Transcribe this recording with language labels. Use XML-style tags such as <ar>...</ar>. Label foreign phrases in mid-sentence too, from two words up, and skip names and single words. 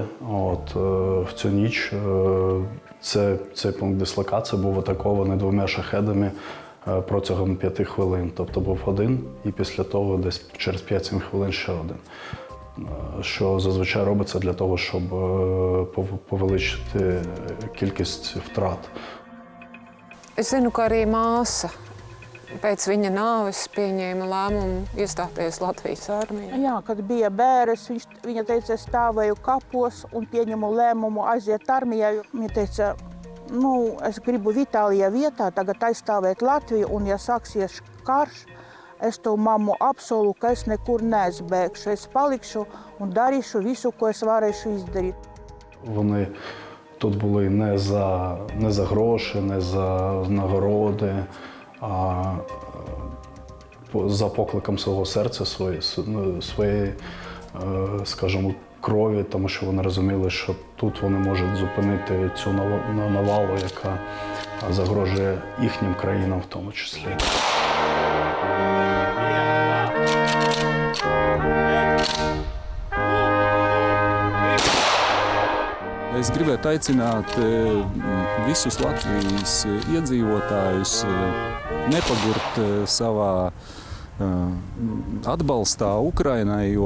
<uk>В цю ніч цей пункт дислокації був атакований 2 шахедами протягом 5 хвилин. Тобто був один і після того десь через 5-7 хвилин ще один. Що зазвичай робиться для того, щоб повеличити кількість втрат.</uk> <lv>Es zinu, ka arī māsa pēc viņa nāves pieņēma lēmumu iestāties Latvijas armijā. Jā, kad bija bērns, viņa teica, es stāvēju kapos un pieņemu lēmumu aiziet armijā. Viņa teica, es gribu Vitālijā vietā tagad aizstāvēt Latviju, un ja sāksies karš, es to mammu apsolu, ka es nekur neaizbēgšu. Es palikšu un darīšu visu, ko es varēšu izdarīt.</lv> <uk>Вони тут були не за гроші, не за нагороди, а за покликом свого серця, своєї, скажімо, крові, тому що вони розуміли, що тут вони можуть зупинити цю навалу, яка загрожує їхнім країнам в тому числі.</uk> <lv>Es gribētu aicināt visus Latvijas iedzīvotājus nepagurt savā atbalstā Ukrainai, jo</lv>